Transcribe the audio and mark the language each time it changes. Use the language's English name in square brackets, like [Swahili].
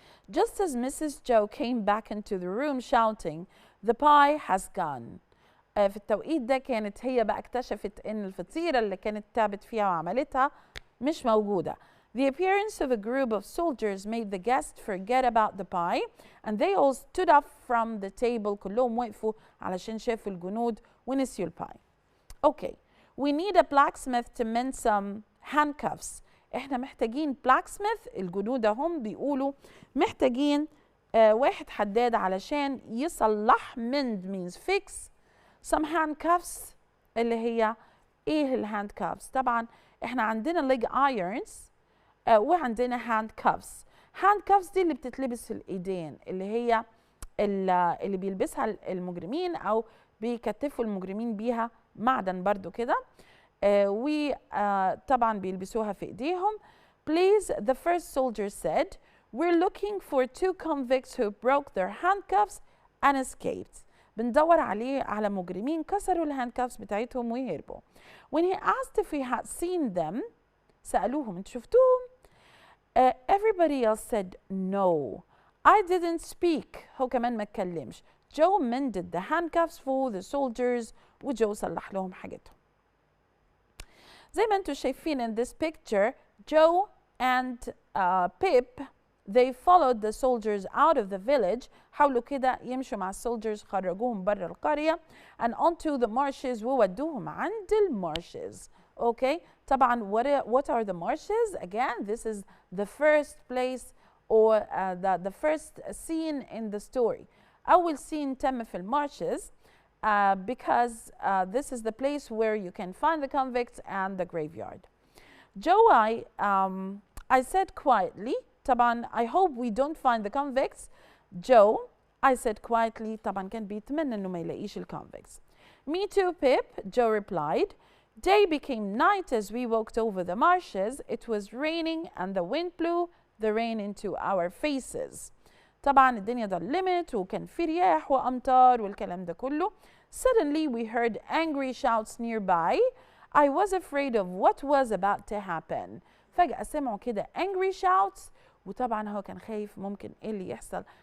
[English] Just as Mrs. Joe came back into the room shouting, the pie has gone. [Arabic] في التوقيت ده كانت هي بقى اكتشفت ان الفطيرة اللي كانت تعبت فيها وعملتها مش موجودة. [English] The appearance of a group of soldiers made the guests forget about the pie, and they all stood up from the table. [Arabic] كلهم وقفوا علشان شافوا الجنود ونسيوا الباي. [English] Okay, we need a blacksmith to mend some handcuffs. [Arabic] احنا محتاجين blacksmith. الجنود هم بيقولوا محتاجين واحد حداد علشان يصلح. [English] mend means fix some handcuffs. [Arabic] اللي هي ايه الهاندكافز؟ طبعا احنا عندنا leg irons وعندنا handcuffs. handcuffs دي اللي بتتلبس في الايدين، اللي هي اللي بيلبسها المجرمين او بيكتفوا المجرمين بيها، معدن برضو كده، وطبعا بيلبسوها في ايديهم. [English] Please, the first soldier said, we're looking for 2 convicts who broke their handcuffs and escaped. [Arabic] بندور على مجرمين كسروا الهاندكافز بتاعتهم ويهربوا. [English] When he asked if we had seen them, [Arabic] سألوهم انتوا شفتوهم؟ [English] Everybody else said no. I didn't speak. [Arabic] هو كمان ما اتكلمش. [English] Joe mended the handcuffs for the soldiers [Arabic] وجو صلح لهم حاجتهم. زي ما انتوا شايفين [English] in this picture, Joe and Pip, they followed the soldiers out of the village. [Arabic] حاولوا كده يمشوا مع السولجرز، خرجوهم بره القرية [English] and onto the marshes [Arabic] وودوهم عند المارشز. [English] Okay, [Arabic] طبعا [English] what are the marshes? Again, this is the first place or the first scene in the story. [Arabic] أول scene تم في المارشز [English] because this is the place where you can find the convicts and the graveyard. Joe, I said quietly, [Arabic] طبعا [English] I hope we don't find the convicts. Joe, I said quietly, [Arabic] طبعا كان بيتمنى انه ما يلاقيش الconvicts. [English] Me too, Pip, Joe replied. Day became night as we walked over the marshes. It was raining and the wind blew the rain into our faces. [Arabic] طبعا الدنيا ظلمت وكان في رياح وأمطار والكلام ده كله. [English] Suddenly we heard angry shouts nearby. I was afraid of what was about to happen. [Arabic] فجأة سمعوا كده [English] angry shouts [Arabic] وطبعا هو كان خايف ممكن ايه اللي يحصل.